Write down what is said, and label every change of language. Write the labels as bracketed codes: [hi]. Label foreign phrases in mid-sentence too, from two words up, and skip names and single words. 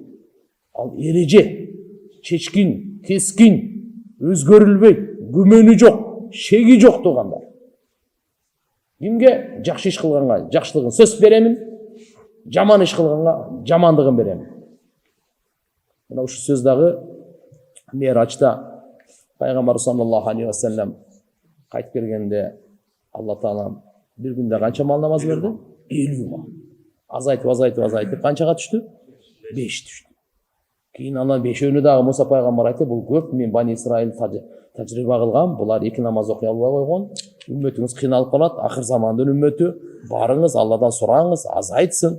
[ky] Ал эреже, чечкин, кескин, өзгөрүлбөйт, күмөнү жок, шеги жок туугандар. Кимге жакшы иш кылганга жакшылыгын сөз беремин, жаман иш кылганга жамандыгын беремин. Мына ушу сөз дагы Миражда Пайгамбар [ar] صلى الله عليه وسلم [ky] кайтып келгенде Алла Таала бир күндө канча мал намаз берди? 50 мал. Азайтып канчага түштү? 5 түштү. Кийин анан 5-өөнү дагы Муса пайгамбар айтты, бул көп, мен Бани Исраил тажрыйба кылгам, булар 2 намаз окуй албай койгон, үммөтүңүз кыйналып калат, акыр замандын үммөтү, барыңыз Алладан сураңыз, азайтсын.